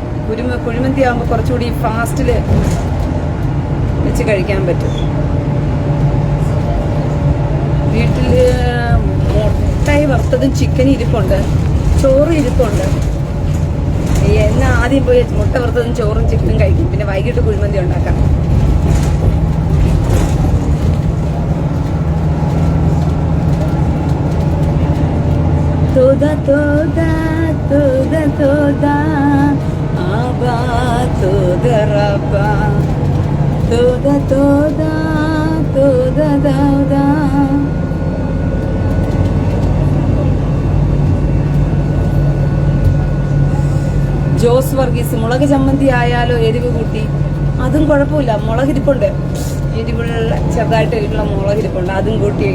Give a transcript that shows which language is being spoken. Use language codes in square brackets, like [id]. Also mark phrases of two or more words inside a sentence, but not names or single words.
[ml] കുഴിമന്തി ആകുമ്പോൾ കുറച്ചുകൂടി ഫാസ്റ്റിൽ വെച്ച് കഴിക്കാൻ പറ്റും. വീട്ടില് മുട്ട വറുത്തതും ചിക്കനും ഇരിപ്പുണ്ട്, ചോറും ഇരിപ്പുണ്ട്. എന്നാ ആദ്യം പോയി മുട്ട വറുത്തതും ചോറും ചിക്കനും കഴിക്കും, പിന്നെ വൈകിട്ട് കുഴിമന്തി ഉണ്ടാക്കാം. [he] toda aba toda raba toda [ml] ജോസ് വർഗീസ്, മുളക് ചമ്മന്തി ആയാലോ എരിവ് കൂട്ടി? അതും കുഴപ്പമില്ല, മുളകിരിപ്പുണ്ട്, എരിവുള്ള ചെറുതായിട്ട് എരിവുള്ള മുളകിരിപ്പുണ്ട്, അതും കൂട്ടി.